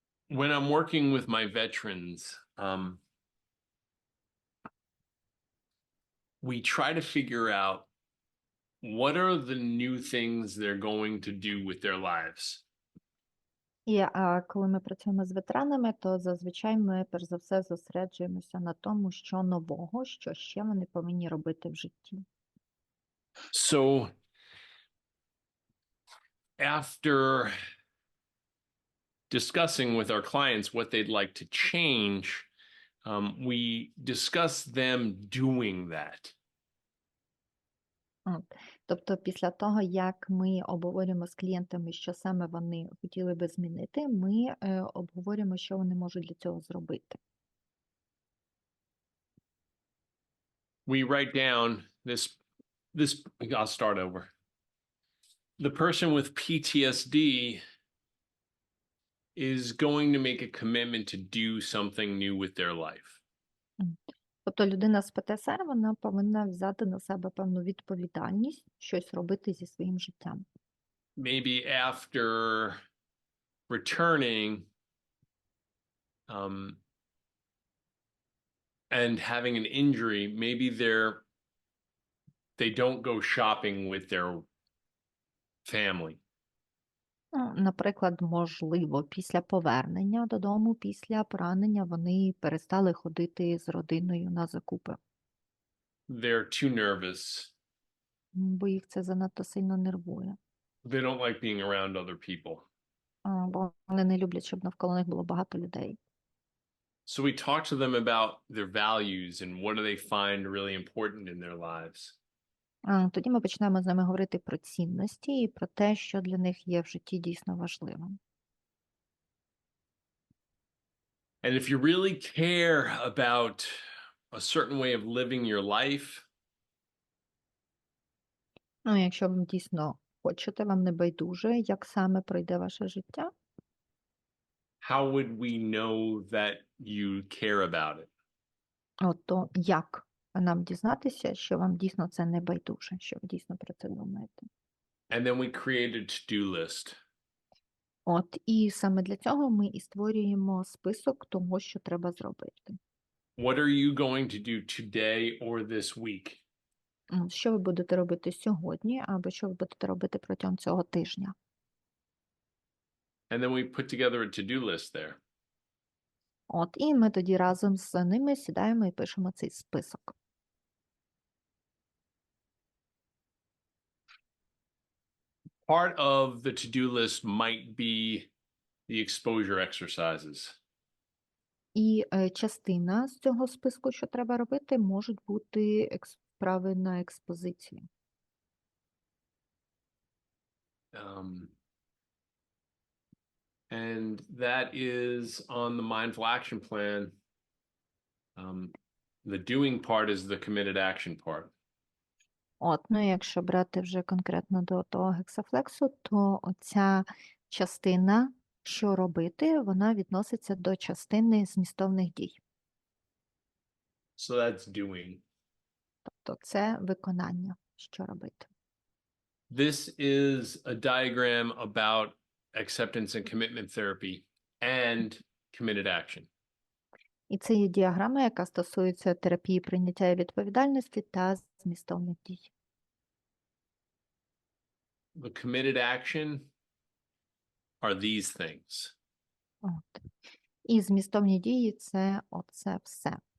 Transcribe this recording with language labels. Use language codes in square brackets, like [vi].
[en] When I'm working with my veterans, we try to figure out what are the new things they're going to do with their lives. [uk] І коли ми працюємо з ветеранами, то зазвичай ми, перш за все, зосереджуємося на тому, що нового, що ще вони повинні робити в житті. [en] So after discussing with our clients what they'd like to change, we discuss them doing that. [uk] От. Тобто після того, як ми обговорюємо з клієнтами, що саме вони хотіли би змінити, ми обговорюємо, що вони можуть для цього зробити. [en] We write down this, I'll start over. The person with PTSD is going to make a commitment to do something new with their life. [uk] Тобто людина з ПТСР, вона повинна взяти на себе певну відповідальність, щось робити зі своїм життям. [en] Maybe after returning and having an injury, maybe they don't go shopping with their family. [uk] Ну, наприклад, можливо, після повернення додому, після поранення, вони перестали ходити з родиною на закупи, [en] They're too nervous. [uk] бо їх це занадто сильно нервує. [en] They don't like being around other people. [uk] Бо вони не люблять, щоб навколо них було багато людей. [en] So we talk to them about their values and what do they find really important in their lives. [uk] Тоді ми починаємо з ними говорити про цінності і про те, що для них є в житті дійсно важливим. [en] And if you really care about a certain way of living your life, [uk] Ну, якщо ви дійсно хочете, вам не байдуже, як саме пройде ваше життя, [en] how would we know that you care about it? [uk] то як нам дізнатися, що вам дійсно це не байдуже, що ви дійсно про це думаєте. [en] And then we create a to-do list. [uk] І саме для цього ми і створюємо список того, що треба зробити. [en] What are you going to do today or this week? [uk] Що ви будете робити сьогодні, або що ви будете робити протягом цього тижня. [en] And then we put together a to-do list there. [uk] І ми тоді разом з ними сідаємо і пишемо цей список. [en] Part of the to-do list might be the exposure exercises. [uk] І частина з цього списку, що треба робити, можуть бути вправи на експозицію. [en] And that is on the mindful action plan. The doing part is the committed action part. [uk] Якщо брати вже конкретно до того гексафлексу, то оця частина, що робити, вона відноситься до частини змістовних дій. [en] So that's doing. [uk] Тобто це виконання, що робити. [en] This is a diagram about acceptance and commitment therapy and committed action. [uk] І це є діаграма, яка стосується терапії прийняття і відповідальності та змістовних дій. [en] The committed action are these things. [uk] І змістовні дії – це оце все.